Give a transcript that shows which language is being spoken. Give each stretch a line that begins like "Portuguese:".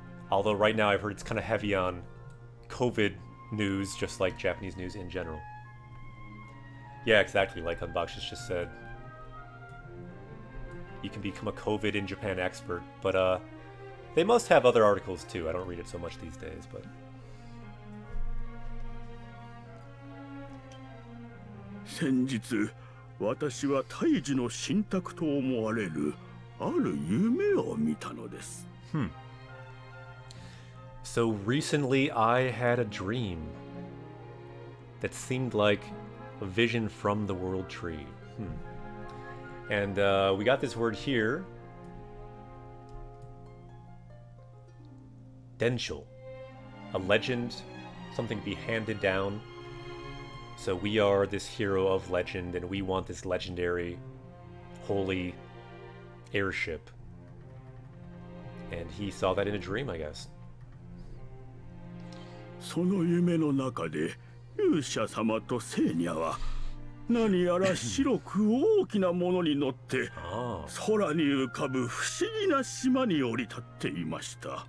English: Although right now I've heard it's kind of heavy on COVID news, just like Japanese news in general. Yeah, exactly, like Unboxes just said. You can become a COVID in Japan expert, but they must have other articles too. I don't read it so much these days, but...
Japanese: 先日私は胎児の神託と思われるある夢を見たのです。
English: So recently I had a dream that seemed like a vision from the world tree. And we got this word here. Densho. A legend, something to be handed down. So we are this hero of legend, and we want this legendary, holy airship. And he saw that in a dream, I guess.
Japanese: その夢の中で勇者様と聖ニャは何やら白く大きなものに乗って空に浮かぶ不思議な島に降り立っていました。